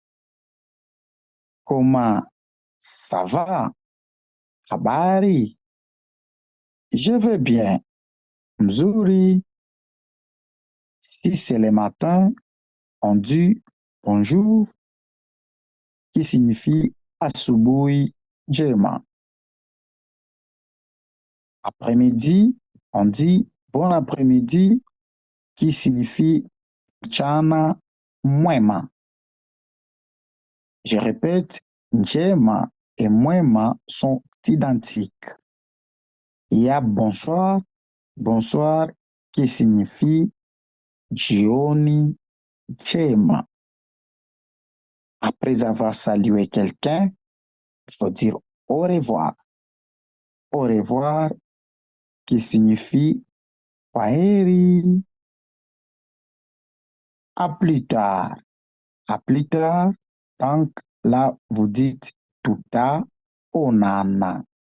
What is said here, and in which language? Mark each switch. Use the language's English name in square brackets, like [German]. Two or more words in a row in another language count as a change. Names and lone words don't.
[French] Comment ça va? Habari. Je vais bien. [Swahili] Mzuri. [French] Si c'est le matin, on dit bonjour, qui signifie [Swahili] asubuhi njema. [French] Après-midi, on dit bon après-midi, qui signifie [Swahili] mchana mwema. [French] Je répète, njema et mwema sont identiques. Il y a bonsoir, bonsoir, qui signifie [Swahili] jioni njema. [French] Après avoir salué quelqu'un, il faut dire au revoir. Au revoir, qui signifie kwaheri. À plus tard. À plus tard, donc là, vous dites [Swahili] tuta onana.